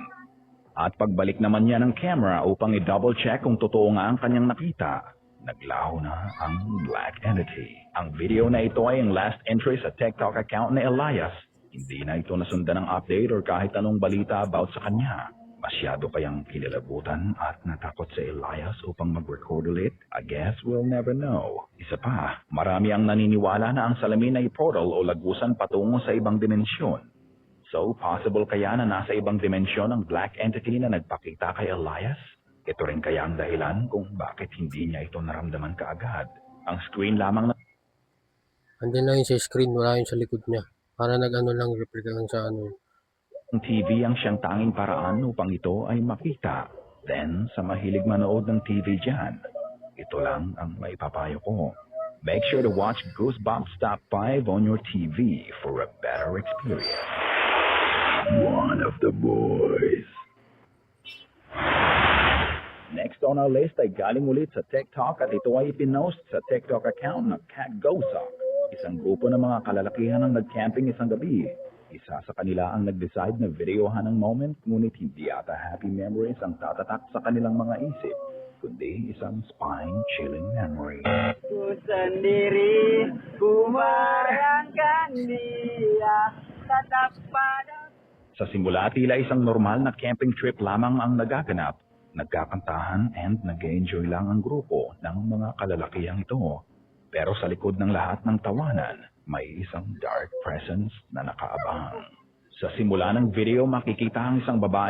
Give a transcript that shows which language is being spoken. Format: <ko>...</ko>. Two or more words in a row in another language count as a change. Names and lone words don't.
<tl>At pagbalik naman niya ng camera upang i-</tl> <en>double check</en> <tl>kung totoo nga ang kanyang nakita, naglaho na ang</tl> <en>black entity.</en> <tl>Ang video na ito ay ang</tl> <en>last entry</en> <tl>sa TikTok account ni Elias. Hindi na ito nasundan ng</tl> <en>update or</en> <tl>kahit anong balita about sa kanya. Masyado kayang kinilabutan at natakot si Elias upang mag-record ulit?</tl> <en>I guess we'll never know.</en> <tl>Isa pa, marami ang naniniwala na ang salamin ay portal o lagusan patungo sa ibang dimensyon. So, possible kaya na nasa ibang dimensyon ang</tl> <en>black entity</en> <tl>na nagpakita kay Elias? Ito rin kaya ang dahilan kung bakit hindi niya ito naramdaman kaagad. Ang screen lamang na Andyan lang yun sa screen, wala yun sa likod niya. Para nag-ano lang, replica lang sa ano. ng TV ang siyang tanging paraan upang ito ay makita. Then, sa mahilig manood ng TV dyan, ito lang ang maipapayo ko.</tl> <en>Make sure to watch Goosebumps Top 5 on your TV for a better experience. One of the boys. Next on our list</en> <tl>ay galing ulit sa TikTok at ito ay ipinost sa TikTok account ng Cat Gosak. Isang grupo ng mga kalalakihan ang nag-camping isang gabi. Isa sa kanila ang nag-decide na videohan ang moment, ngunit hindi ata</tl> <en>happy memories</en> <tl>ang tatatak sa kanilang mga isip, kundi isang</tl> <en>spine-chilling memory. Ku sendiri, ku bayangkan dia tetap pada.</en> <tl>Sa simula, tila isang normal na camping trip lamang ang nagaganap. Nagkakantahan and nag-enjoy lang ang grupo ng mga kalalakihang ito. Pero sa likod ng lahat ng tawanan, may isang</tl> <en>dark presence</en> <tl>na nakaabang. Sa simula ng video, makikita ang isang babaeng</tl>